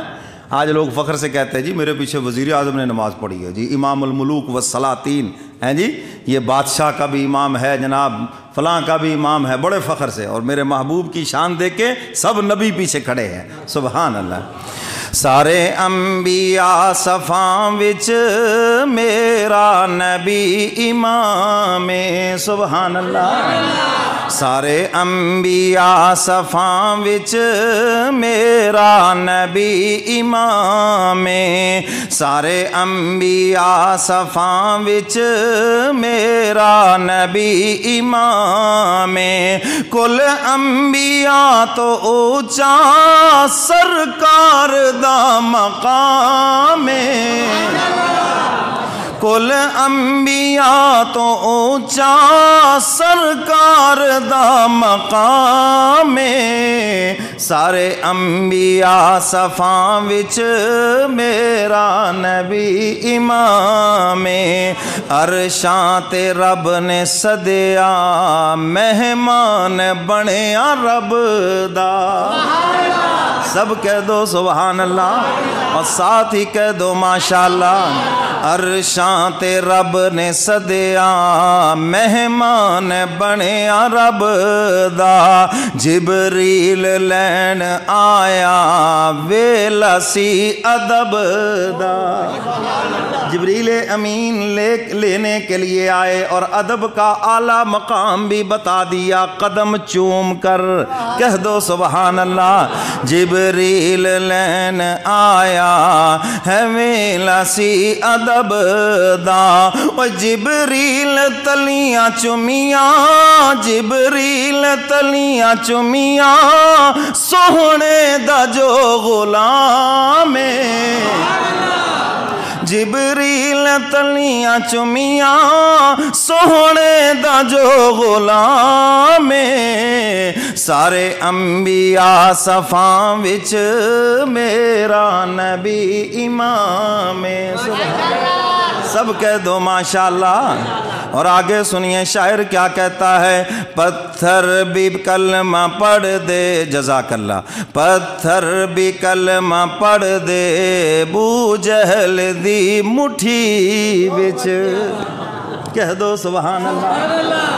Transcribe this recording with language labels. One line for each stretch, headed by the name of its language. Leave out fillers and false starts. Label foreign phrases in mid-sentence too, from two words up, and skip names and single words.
Urdu: آج لوگ فخر سے کہتے ہیں جی میرے پیچھے وزیر اعظم نے نماز پڑھی ہے، جی امام الملوک والسلاطین ہیں، جی یہ بادشاہ کا بھی امام ہے، جناب فلاں کا بھی امام ہے، بڑے فخر سے، اور میرے محبوب کی شان دیکھ کے سب نبی پیچھے کھڑے ہیں،
Arabic: سبحان اللہ۔
Punjabi: سارے انبیاء صفاں وچ میرا نبی امام ہے،
Arabic: سبحان اللہ۔
Punjabi: سارے انبیاء صفاں وچ میرا نبی امام ہے، سارے انبیاء صفاں وچ میرا نبی امام ہے۔ کل انبیاء تو اونچا سرکار دا مقام ہے، کل انبیاء تو اونچا سرکار دا مقام ہے، سارے انبیاء صفاں وچ میرا نبی امام ہے۔ عرشاں تے رب نے سدیا مہمان بنیا رب دا،
Urdu: سب کہہ دو
Arabic: سبحان اللہ
Urdu: اور ساتھ ہی کہہ دو ماشاءاللہ۔
Punjabi: عرشاں تے رب نے سدیا مہمان بنیا رب دا، جبریل لین آیا ویلا سی ادب دا،
Urdu: جبریل امین لینے کے لیے آئے اور ادب کا اعلیٰ مقام بھی بتا دیا، قدم چوم کر کہہ دو
Arabic: سبحان اللہ۔
Punjabi: جبریل لین آیا ہے ویلا سی ادب دا، و جبریل تلیاں چمیاں، جبریل تلیاں چمیاں سوہنے دا جو غلام ہے، جبریل تلیاں چمیاں سوہنے دا جو غلام ہے، سارے انبیاء صفاں وچ میرا نبی امام ہے،
Urdu: سب کہہ دو ماشاءاللہ۔ اور آگے سنیے شاعر کیا کہتا ہے،
Punjabi: پتھر بھی کلمہ پڑھ دے،
Arabic: جزاک اللہ،
Punjabi: پتھر بھی کلمہ پڑھ دے بو جہل دی مٹھی وچ،
Urdu: کہہ دو
Arabic: سبحان اللہ۔